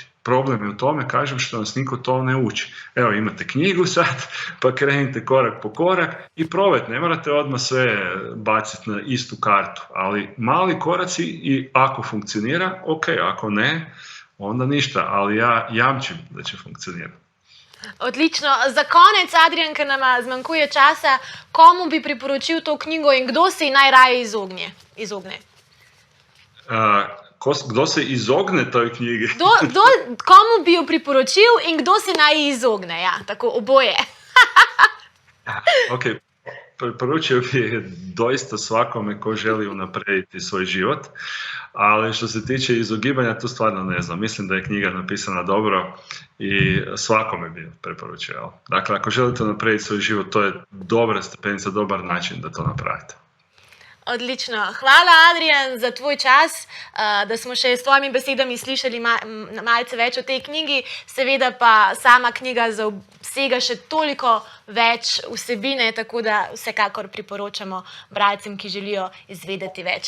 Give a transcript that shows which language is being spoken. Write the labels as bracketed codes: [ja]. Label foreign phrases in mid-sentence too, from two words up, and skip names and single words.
[hr] Problem je u tome, kažem, što nas niko to ne uči. Evo, imate knjigu sad, pa krenite korak po korak i probajte. Ne morate odmah sve baciti na istu kartu, ali mali koraci i ako funkcionira, ok, ako ne, onda ništa, ali ja jamčim da će funkcionirati. [sl] Odlično. Za konec, Adrijan, ker nama zmanjkuje časa, komu bi priporočil to knjigo in kdo se ji najraje izogne? Kdo se izogne toj knjigi? Komu bi jo priporočil in kdo se naj ji izogne? Ja, tako oboje. [hr] Ok, preporučio bi doista svakome ko želi unaprijediti svoj život, ali što se tiče izogibanja, tu stvarno ne znam. Mislim da je knjiga napisana dobro i svakome bi preporučio. Dakle, ako želite unaprijediti svoj život, to je dobra stepenica, dobar način da to napravite. [sl] Odlično. Hvala, Adrijan, za tvoj čas, da smo še s tvojimi besedami slišali malce več o tej knjigi. Seveda pa sama knjiga zasega še toliko več vsebine, tako da vsekakor priporočamo bralcem, ki želijo izvedeti več.